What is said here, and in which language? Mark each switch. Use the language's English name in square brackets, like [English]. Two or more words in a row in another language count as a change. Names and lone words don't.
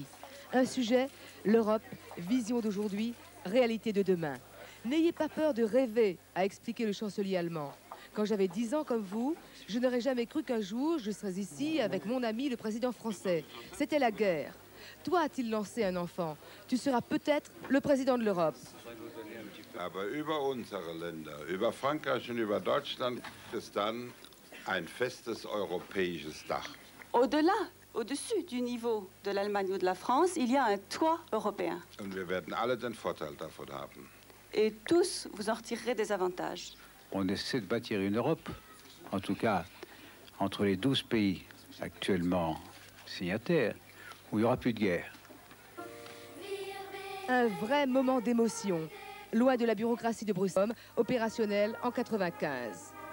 [French] Un sujet, l'Europe, vision d'aujourd'hui, réalité de demain. N'ayez pas peur de rêver, a expliqué le chancelier allemand. Quand j'avais 10 ans comme vous, je n'aurais jamais cru qu'un jour je serais ici avec mon ami le président français. C'était la guerre. Toi, a-t-il lancé un enfant, tu seras peut-être le président de l'Europe. [German] Aber über unsere Länder, über Frankreich und über Deutschland ist dann ein festes europäisches Dach. [French] Au-delà, au-dessus du niveau de l'Allemagne ou de la France, il y a un toit européen. [German] Und wir werden alle den Vorteil davon haben. [French] Et tous, vous en retirerez des avantages. On essaie de bâtir une Europe, en tout cas entre les 12 pays actuellement signataires, où il n'y aura plus de guerre. Un vrai moment d'émotion, loin de la bureaucratie de Bruxelles, opérationnelle en 1995.